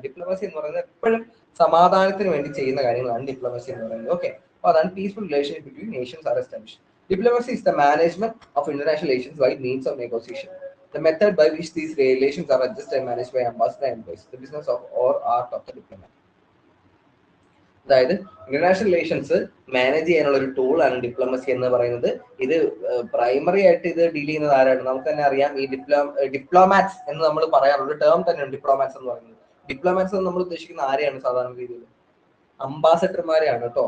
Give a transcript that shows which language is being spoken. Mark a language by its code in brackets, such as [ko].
[ml] Diplomacy എന്ന് പറയുന്നത് എപ്പോഴും സമാധാനത്തിന് വേണ്ടി ചെയ്യുന്ന കാര്യങ്ങളാണ് ഡിപ്ലോമസി എന്ന് പറയുന്നത്. [en] Okay, അപ്പൊ അതാണ് peaceful relation between nations are established. Diplomacy is the management of international relations by means of negotiation. The method by which these relations are adjusted and managed by ambassador and envoys. The business of or art of the diplomat. [ml] അതായത് international relations manage ചെയ്യാനുള്ള ഒരു tool ആണ് diplomacy എന്ന് പറയുന്നത്. ഇത് primary ആയിട്ട് ഇത് deal ചെയ്യുന്നത് ആരാണ്? നമുക്ക് തന്നെ അറിയാം. ഈ ഡിപ്ലോമാറ്റ്സ് എന്ന് നമ്മൾ പറയാറുള്ള ടേം തന്നെയാണ് ഡിപ്ലോമാറ്റ്സ് എന്ന് പറയുന്നത്. ഡിപ്ലോമാറ്റ്സ് എന്ന് നമ്മൾ ഉദ്ദേശിക്കുന്ന ആരെയാണ് സാധാരണ രീതിയിൽ? അംബാസഡർമാരെയാണ് കേട്ടോ.